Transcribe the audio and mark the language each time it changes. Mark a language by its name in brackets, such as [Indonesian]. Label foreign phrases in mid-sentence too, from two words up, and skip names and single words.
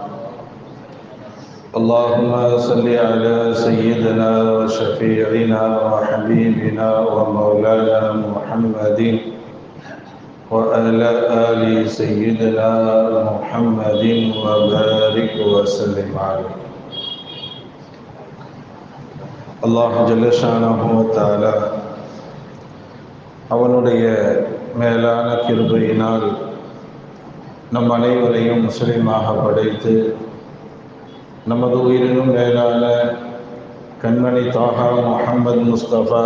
[Arabic] اللهم صل على سيدنا وشفيعنا وحبيبنا ومولانا محمد وعلى آل سيدنا محمد وبارك وسلم عليه. [Tamil] அல்லாஹ் [Arabic] جل شأنه وتعالى [Tamil] அவனுடைய மேலான கிருபையினால் நம் அனைவரையும் முஸ்லிமாக படைத்து நமது உயிரினும் மேலான கண்மணி தாஹா முஹம்மது முஸ்தபா